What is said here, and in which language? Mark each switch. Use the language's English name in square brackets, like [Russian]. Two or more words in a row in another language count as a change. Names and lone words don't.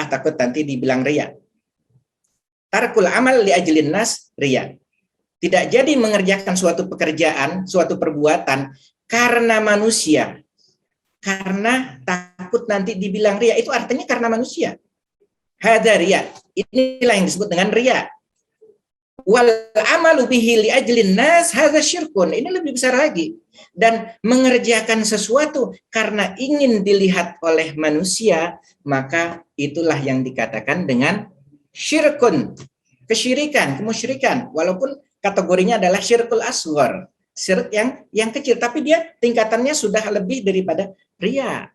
[Indonesian] Takut nanti dibilang riya. [Arabic] ترك العمل لأجل الناس رياء. [Indonesian] Tidak jadi mengerjakan suatu pekerjaan, suatu perbuatan karena manusia. Karena takut nanti dibilang riya, itu artinya karena manusia. [Arabic] هذا رياء. [Indonesian] Inilah yang disebut dengan riya. [Arabic] والعمل به لأجل الناس هذا شرك. [Indonesian] Ini lebih besar lagi. Dan mengerjakan sesuatu karena ingin dilihat oleh manusia, maka itulah yang dikatakan dengan syirkun, kesyirikan, kemusyrikan. Walaupun kategorinya adalah [Arabic] الشرك الأصغر, [Indonesian] syirik yang kecil, tapi dia tingkatannya sudah lebih daripada riya.